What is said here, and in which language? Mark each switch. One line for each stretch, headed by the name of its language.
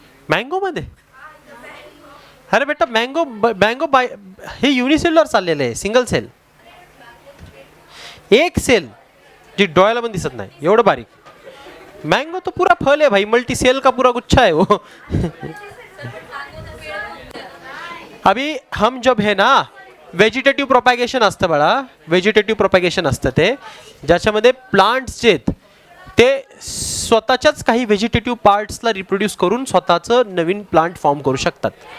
Marathi: Mango मध्ये, अरे बेटा मँगो मँगो बाय हे युनिसेल्युलर चाललेलं आहे, सिंगल सेल. एक सेल जी डोळ्याला पण दिसत नाही, एवढं बारीक.
Hindi: मँगो तो पूरा फल है भाई, मल्टी सेल का पूरा गुच्छा है वो. अभी हम जब है ना
Marathi: व्हेजिटेटिव्ह प्रोपॅगेशन असतं बाळा, व्हेजिटेटिव्ह प्रोपॅगेशन असतं ते, ज्याच्यामध्ये प्लांट्स जे आहेत ते स्वतःच्याच काही व्हेजिटेटिव्ह पार्ट्सला रिप्रोड्यूस करून स्वतःचं नवीन प्लांट फॉर्म करू शकतात.